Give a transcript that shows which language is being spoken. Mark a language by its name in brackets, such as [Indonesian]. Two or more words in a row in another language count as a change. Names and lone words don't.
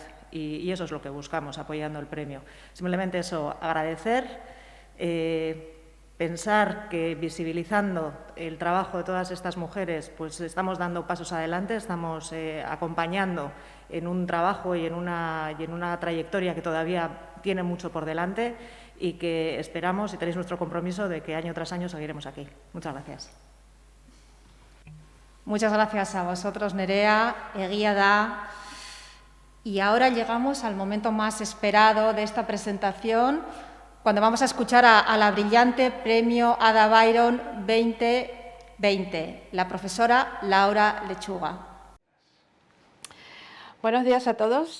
[Spanish] Y eso es lo que buscamos apoyando el premio. Simplemente eso, agradecer, pensar que visibilizando el trabajo de todas estas mujeres, pues estamos dando pasos adelante, estamos acompañando en un trabajo y en una trayectoria que todavía tiene mucho por delante, y que esperamos y tenéis nuestro compromiso de que año tras año seguiremos aquí. Muchas gracias. Muchas gracias a vosotros, [Basque] Nerea, egia da. [Spanish] Y ahora llegamos al momento más esperado de esta presentación, cuando vamos a escuchar a la brillante Premio Ada Byron 2020, la profesora Laura Lechuga. Buenos días a todos.